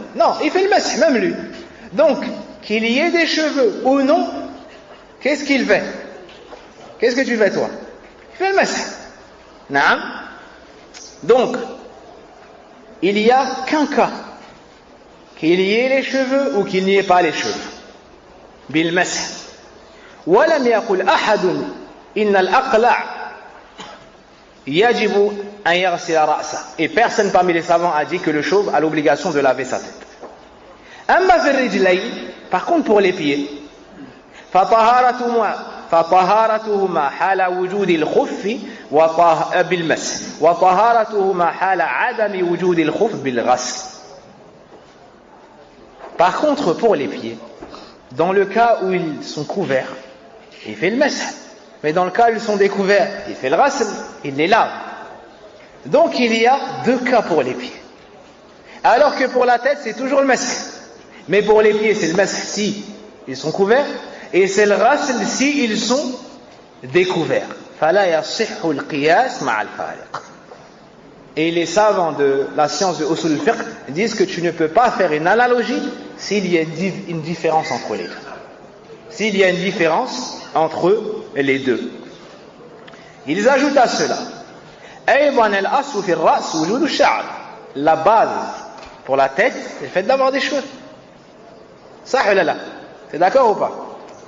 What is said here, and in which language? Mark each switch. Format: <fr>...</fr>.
<fr>Non, il fait le masih, même lui. Donc, qu'il y ait des cheveux ou non, qu'est-ce qu'il fait? Qu'est-ce que tu fais toi? Il fait le masih. Naam. Donc, il n'y a qu'un cas, qu'il y ait les cheveux ou qu'il n'y ait pas les cheveux.</fr> <ar>Bil masih. ولم يقل أحد إن الأقلع يجب أن يغسل رأسه.</ar> <fr>Et personne parmi les savants a dit que le chauve a l'obligation de laver sa tête.</fr> <ar>أما في الرجلين,</ar> <fr>par contre pour les pieds,</fr> <ar>فطهارتهما حال وجود الخف بالمسح وطهارتهما حال عدم وجود الخف بالغسل.</ar> <fr>Par contre pour les pieds, dans le cas où ils sont couverts, il fait le masih, mais dans le cas où ils sont découverts, il fait le ghasl, il les lave. Donc il y a deux cas pour les pieds, alors que pour la tête c'est toujours le masih, mais pour les pieds c'est le masih si ils sont couverts, et c'est le ghasl si ils sont découverts.</fr> <ar>فلا يصح القياس مع الفارق.</ar> <fr>Et les savants de la science de usul al-fiqh disent que tu ne peux pas faire une analogie s'il y a une différence entre les deux. S'il y a une différence entre les deux. Ils ajoutent à cela</fr> <ar>أيضا الأصل في الرأس وجود الشعر.</ar> <fr>La base pour la tête, c'est le fait d'avoir des cheveux.</fr> <ar>صح ولا لا?</ar> <fr>C'est d'accord ou pas?</fr>